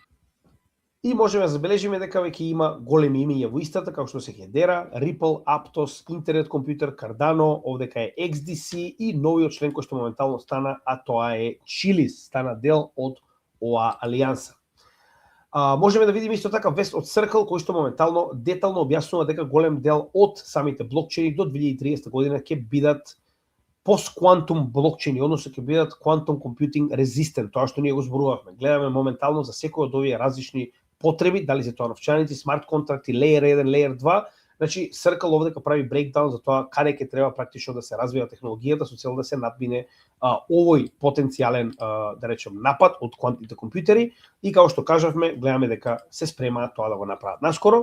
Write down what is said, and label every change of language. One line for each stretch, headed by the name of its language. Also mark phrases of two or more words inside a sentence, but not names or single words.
Macedonian: И можеме да забележиме дека веќе има големи имиња во истата, како што се Hedera, Ripple, Aptos, Internet Computer, Cardano, овдека е XDC и новиот член кој што моментално стана, а тоа е Chiliz, стана дел од ова алијанса. Можеме да видиме исто така вест од Circle, кој што моментално детално објаснува дека голем дел од самите блокчейни до 2030 година ќе бидат post-quantum блокчейни, односно ќе бидат
English: quantum computing resistant,
Macedonian: тоа што ние го зборувавме. Гледаме моментално за секој од овие различни потреби, дали се тоа новчаници, смарт контракти, layer 1, layer 2, значи Circle овдека прави брейкдаун за тоа каде ќе треба практично да се развива технологијата со цел да се надмине овој потенцијален да речем напад од квантните компјутери и како што кажавме, гледаме дека се спремаат тоа да го направат наскоро.